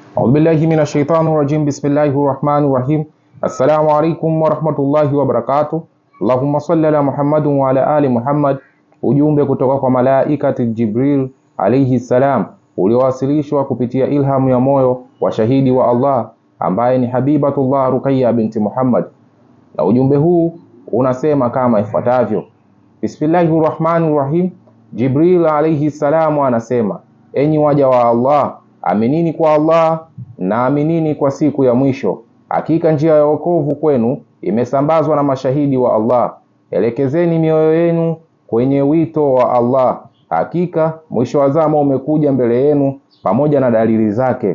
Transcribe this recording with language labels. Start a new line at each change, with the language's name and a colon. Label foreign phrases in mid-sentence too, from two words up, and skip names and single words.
Arabic: أعوذ بالله من الشيطان الرجيم. بسم الله الرحمن الرحيم. السلام عليكم ورحمة الله وبركاته. اللهم صل على محمد وعلى آل محمد.
Swahili: Ujumbe kutoka kwa malaikati Jibril
Arabic: عليه السلام
Swahili: uliowasilishwa kupitia ilhamu ya moyo wa shahidi wa Allah ambaye ni Habibatullah Ruqayya binti Muhammad, na ujumbe huu unasema kama ifuatavyo:
Arabic: بسم الله الرحمن الرحيم.
Swahili: Jibril
Arabic: عليه السلام
Swahili: anasema, enyi waja wa Allah, aminini kwa Allah na aminini kwa siku ya mwisho. Hakika njia ya wokovu kwenu imesambazwa na mashahidi wa Allah. Elekezeni mioyo yenu kwenye wito wa Allah. Hakika mwisho wa zama umekuja mbele yenu pamoja na dalili zake.